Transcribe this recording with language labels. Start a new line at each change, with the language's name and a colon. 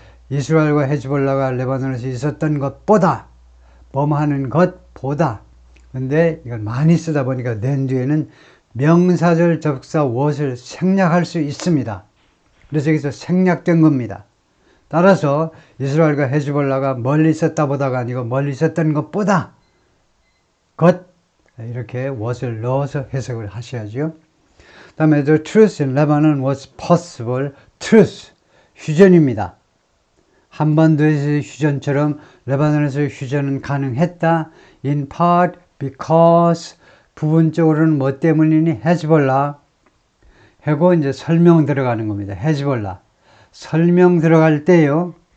Korean: 이스라엘과 헤즈볼라가 레바논에서 있었던 것보다 범하는 것보다 근데 이걸 많이 쓰다 보니까 then 뒤에는 명사절 접사 what을 생략할 수 있습니다. 그래서 여기서 생략된 겁니다. 따라서 이스라엘과 헤즈볼라가 멀리 있었다 보다가 아니고 멀리 있었던 것보다 이렇게 what을 넣어서 해석을 하셔야죠. 다음에
English: the truce in Lebanon was possible.
Korean: truce 휴전입니다. 한반도에서의 휴전처럼 레바논에서의 휴전은 가능했다.
English: in part because
Korean: 부분적으로는 뭐 때문이니? 헤즈볼라. 하고 이제 설명 들어가는 겁니다. 헤즈볼라. 설명 들어갈 때요.